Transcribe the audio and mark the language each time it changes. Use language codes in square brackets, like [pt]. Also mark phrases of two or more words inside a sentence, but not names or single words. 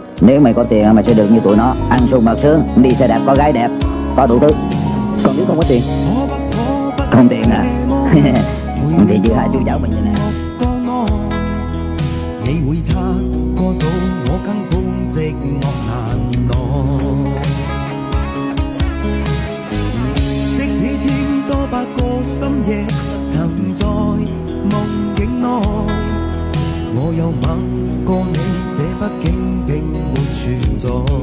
[vi] Nếu mày có tiền mày sẽ được như tụi nó, ăn sung mặc sướng, đi xe đẹp, có gái đẹp, có đủ thứ. Còn nếu không có tiền, không tiền à thì chỉ hai chú cháu mình như này. [yue] 你會察覺到我根本寂寞難耐，即使千多百個深夜曾在夢境內，我有吻過你，這畢竟並沒存在。